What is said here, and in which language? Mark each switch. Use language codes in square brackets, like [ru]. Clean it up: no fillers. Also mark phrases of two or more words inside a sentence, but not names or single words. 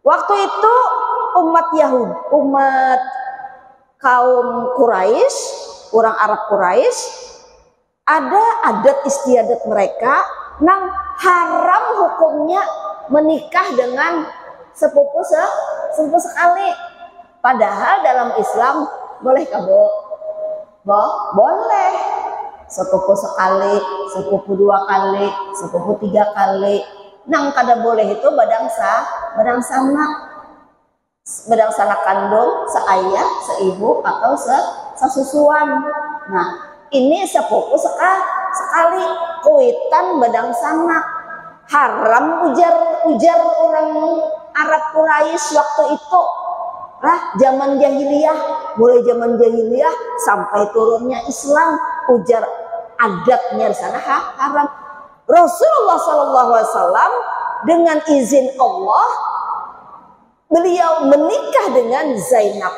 [id] Waktu itu umat Yahudi, umat kaum Quraisy, orang Arab Quraisy, ada adat istiadat mereka nang haram hukumnya menikah dengan sepupu sekali. Padahal dalam Islam boleh kabo? Boleh. Sepupu sekali, sepupu 2 kali, sepupu 3 kali. [bjn] Nang kada boleh itu badang sanak kandung, seayah, seibu atau sesusuan. Nah, ini sepupu sekali, kuitan badang sanak. [id] Haram ujar orang Arab Quraisy waktu itu. Zaman jahiliyah, mulai zaman jahiliyah sampai turunnya Islam, ujar adatnya di sana haram. Rasulullah SAW dengan izin Allah beliau menikah dengan Zainab.